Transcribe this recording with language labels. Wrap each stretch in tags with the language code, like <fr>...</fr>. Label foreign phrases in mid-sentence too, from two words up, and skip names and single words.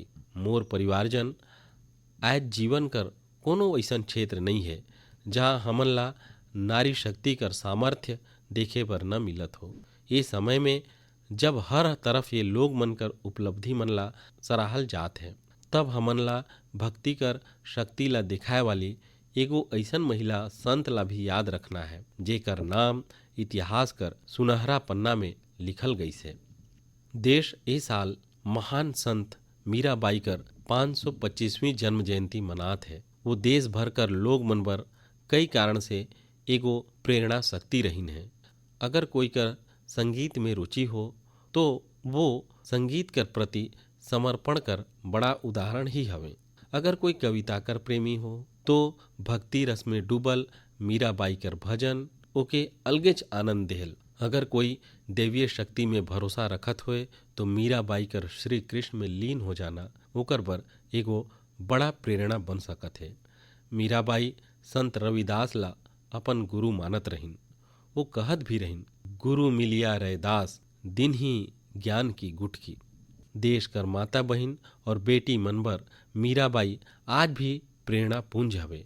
<sck>मोर परिवारजन, आज जीवन कर कोनो ऐसन क्षेत्र नहीं है जहाँ हमन ला नारी शक्ति कर सामर्थ्य देखे बर न मिलत हो। ये समय में जब हर तरफ ये लोग मन कर उपलब्धि मन ला सराहल जात है, तब हमन ला भक्ति कर शक्ति ला दिखाए वाली एगो ऐसन महिला संत ला भी याद रखना है, जेकर नाम इतिहास कर सुनहरा पन्ना में लिखल गईस है। देश ए साल महान संत मीराबाई कर 525वीं जन्म जयंती मनात है। वो देश भर कर लोग मन बर कई कारण से एगो प्रेरणा शक्ति रहीन है। अगर कोई कर संगीत में रुचि हो तो वो संगीत कर प्रति समर्पण कर बड़ा उदाहरण ही हवे। अगर कोई कविता कर प्रेमी हो तो भक्ति रस में डूबल मीराबाई कर भजन ओके अलगेच आनंद देहल। अगर कोई दैवीय शक्ति में भरोसा रखत होए तो मीराबाई कर श्री कृष्ण में लीन हो जाना ओकर बर एगो बड़ा प्रेरणा बन सकत है। मीराबाई संत रविदास ला अपन गुरु मानत रहिन। वो कहत भी रहिन,</sck> <raj>गुरु मिलिया रैदास दिन ही ज्ञान की गुटकी।</raj> <sck>देश कर माता बहिन और बेटी मनबर मीराबाई आज भी प्रेरणा पुंज हवे।</sck>